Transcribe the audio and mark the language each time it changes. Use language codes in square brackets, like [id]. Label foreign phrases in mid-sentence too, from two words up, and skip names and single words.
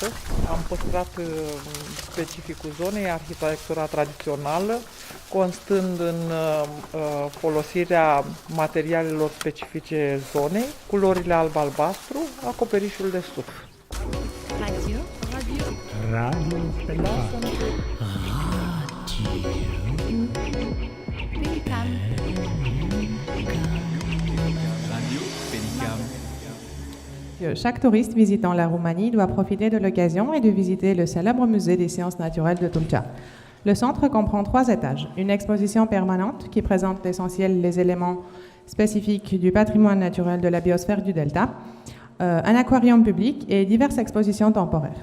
[ro] Am păstrat specificul zonei, arhitectura tradițională, constând în folosirea materialelor specifice zonei, culorile alb-albastru, acoperișul de suf. [fr] Radio Pélicam. Radio Pélicam. Chaque touriste visitant la Roumanie doit profiter de l'occasion et de visiter le célèbre musée des sciences naturelles de Tulcea. Le centre comprend 3 étages, une exposition permanente qui présente l'essentiel des éléments spécifiques du patrimoine naturel de la biosphère du delta, un aquarium public et diverses expositions temporaires.